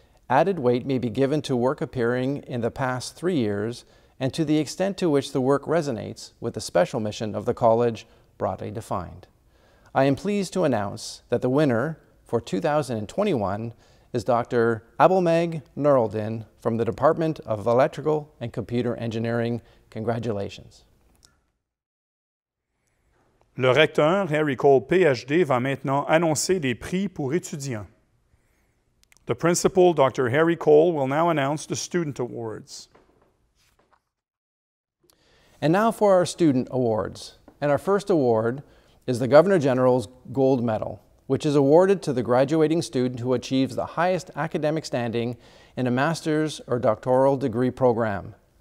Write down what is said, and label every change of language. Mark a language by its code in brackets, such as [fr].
[en] Added weight may be given to work appearing in the past 3 years and to the extent to which the work resonates with the special mission of the college broadly defined. I am pleased to announce that the winner for 2021 is Dr. Abelmeg Nuraldin from the Department of Electrical and Computer Engineering. Congratulations. [fr] Le recteur, Harry Cole, PhD, va maintenant annoncer les prix pour étudiants. [en] The principal, Dr. Harry Cole, will now announce the student awards. And now for our student awards. And our first award is the Governor General's Gold Medal, which is awarded to the graduating student who achieves the highest academic standing in a master's or doctoral degree program.